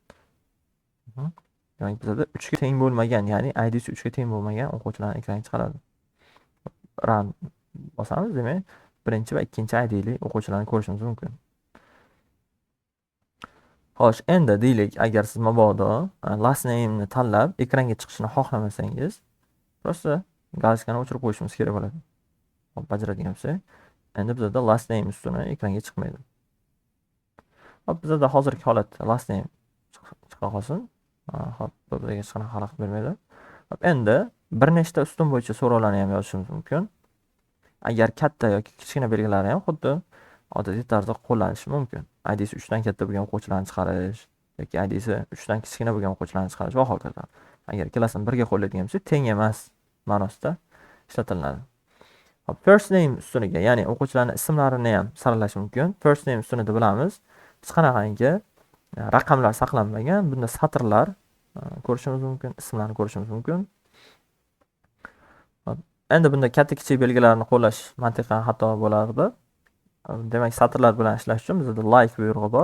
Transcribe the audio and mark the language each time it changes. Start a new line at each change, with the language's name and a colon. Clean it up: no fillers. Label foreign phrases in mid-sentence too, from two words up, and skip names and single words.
Uzbek: Demak bizda 3 ga teng bo'lmagan, ya'ni idsi 3 ga teng bo'lmagan o'quvchilarni ekranga chiqaradi. Run bosamiz, demak birinchi va ikkinchi idli o'quvchilarni ko'rishimiz mumkin. Xo'sh, endi deylik, agar siz mabodo
English: last name
Uzbek: ni tanlab ekranga chiqishini xohlamasangiz, prosta galaktikani o'chirib qo'yishimiz kerak bo'ladi. Hop, bajaradigan bo'lsak, endi bizda
English: last name
Uzbek: ustuni ekranga chiqmaydi. Hop, bizda hozirgi holat
English: last name
Uzbek: chiqa qolsin. Hop, bu bizga hech qanaqa xalaqit bermaydi. Hop, endi bir nechta ustun bo'yicha so'rovlarni ham yozishimiz mumkin. Agar katta yoki kichkina belgilarni ham xuddi odatiy tarzda qo'llanishi mumkin. idsi 3 dan katta bo'lgan o'quvchilarni chiqarish yoki idsi 3 dan kichkina bo'lgan o'quvchilarni chiqarish va hokazo. Agar ikkalasini birga qo'llaydigan bo'lsa, teng emas ma'nosida ishlatiladi. Hop,
English: first name
Uzbek: ustuniga, ya'ni o'quvchilarning ismlarini ham saralash mumkin.
English: First name
Uzbek: ustunida bilamiz, hech qanaqangi raqamlar saqlanmagan, bunda satrlar ko'rishimiz mumkin, ismlarni ko'rishimiz mumkin. Endi bunda katta kichik belgilarni qo'llash mantiqan xato bo'lardi. Demak, satrlar bilan ishlash uchun bizda like buyrug'i bor.